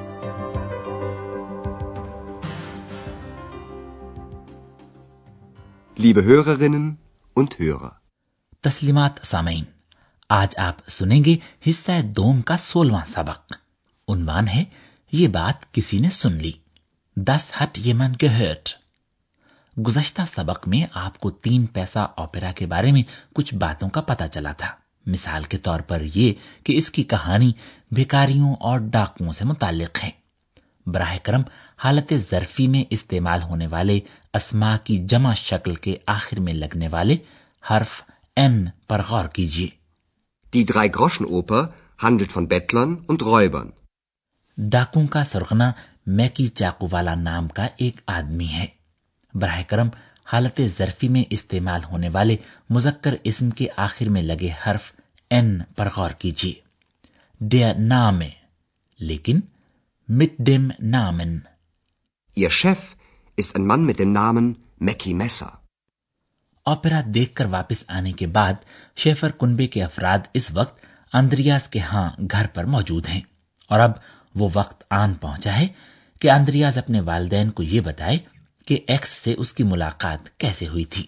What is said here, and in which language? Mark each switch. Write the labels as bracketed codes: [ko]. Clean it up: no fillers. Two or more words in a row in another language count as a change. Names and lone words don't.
[de] Liebe Hörerinnen und Hörer, [ur] تسلیمات سامعین، آج آپ سنیں گے حصہ دوم کا 16واں سبق. عنوان ہے یہ بات کسی نے سن لی. [de] Das hat jemand gehört। [ur] گزشتہ سبق میں آپ کو 3 پیسہ اوپیرا کے بارے میں کچھ باتوں کا پتا چلا تھا. مثال کے طور پر یہ کہ اس کی کہانی بھکاریوں اور ڈاکوؤں سے متعلق ہے. براہ کرم حالت ظرفی میں استعمال ہونے والے اسما کی جمع شکل کے آخر میں لگنے والے حرف N پر غور کیجیے. [de] Die Drei-Groschen-Oper handelt von Bettlern und Räubern। [ur] ڈاکوؤں کا سرغنہ میکی چاقو والا نام کا ایک آدمی ہے. براہ کرم حالت ظرفی میں استعمال ہونے والے مذکر اسم کے آخر میں لگے حرف N پر غور کیجیے. [de] Der Name, लेकिन mit dem Namen। Ihr Chef ist ein Mann mit dem Namen Mackie Messer। [ur] اوپیرا دیکھ کر واپس آنے کے بعد شیفر کنبے کے افراد اس وقت آندریاس کے یہاں گھر پر موجود ہیں اور اب وہ وقت آن پہنچا ہے کہ آندریاس اپنے والدین کو یہ بتائے کہ ایکس سے اس کی ملاقات کیسے ہوئی تھی.